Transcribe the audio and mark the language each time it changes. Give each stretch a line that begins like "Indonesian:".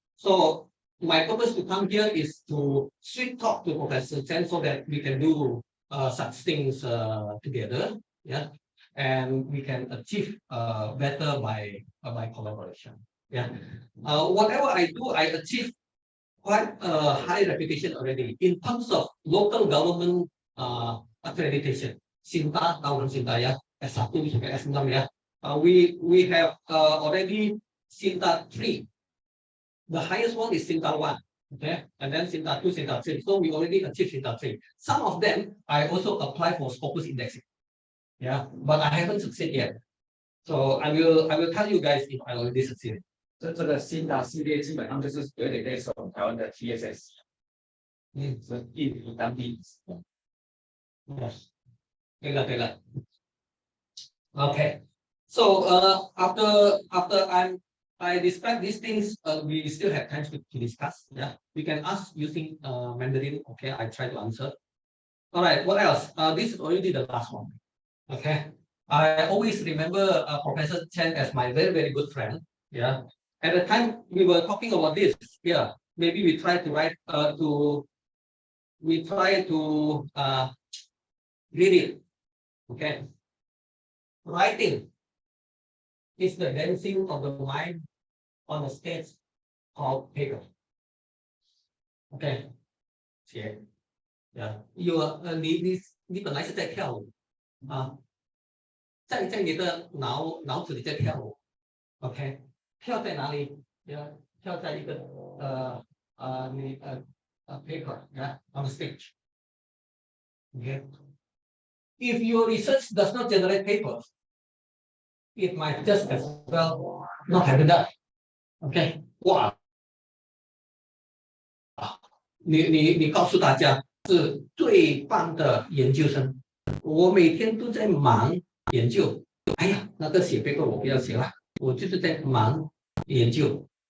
English: So my purpose to come here is to sweet talk to Professor Chen so that we can do such things together. Yeah. And we can achieve better by collaboration. Yeah. Whatever I do, I achieve quite a high reputation already in terms of local government accreditation.
Indonesian: Sinta, tahun Sinta ya, S1 sampai S6 ya.
English: We have already Sinta 3. The highest one is Sinta 1. Okay, and then Sinta 2, Sinta 3. So we already achieved Sinta 3. Some of them I also apply for Scopus indexing. Yeah, but I haven't succeeded yet. So I will tell you guys if I already succeeded.
Chinese: 这个新的系列基本上就是有点类似我们台湾的 TSS， 是印尼当地。对了。Okay.
English: So after I describe these things, we still have time to discuss. Yeah, we can ask using Mandarin. Okay, I try to answer. All right. What else? This is already the last one. Okay. I always remember Professor Chen as my very good friend. Yeah. At the time we were talking about this. Yeah. Maybe we try to write read it. Okay. Writing is the dancing of the mind on the stage of paper. Okay. 写 Yeah.
Chinese: You 你本来是在跳舞啊，在你的脑子里在跳舞。 OK， 跳在哪里？跳在一个
English: paper on the stage. Okay. If your research does not generate papers, it might just as well not have been done.
Chinese: OK， 哇，你告诉大家是最棒的研究生，我每天都在忙研究。哎呀，那个写 paper 我不要写了，我就是在忙研究。